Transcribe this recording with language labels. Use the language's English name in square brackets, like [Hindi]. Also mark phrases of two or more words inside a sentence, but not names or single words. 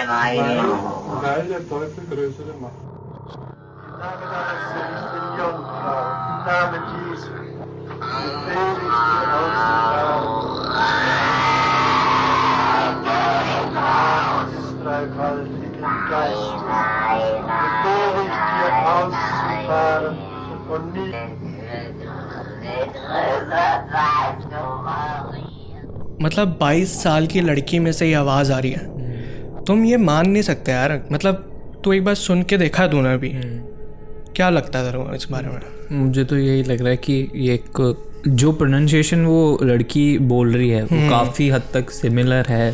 [German] Weil der Teufel größere Macht. Im Namen deines Sohnes, den Jungfrau, im Namen Jesu, befehle ich dir aus des dreifaltigen Geistes. Befehle ich dir auszufahren und nie. [Hindi] मतलब 22 साल की लड़की में से ये आवाज़ आ रही है, तुम ये मान नहीं सकते यार। मतलब तू एक बार सुन के देखा है तूने भी, क्या लगता है तेरे को इस बारे में? मुझे तो यही लग रहा है कि ये एक जो प्रोनाउंसिएशन वो लड़की बोल रही है वो काफ़ी हद तक सिमिलर है।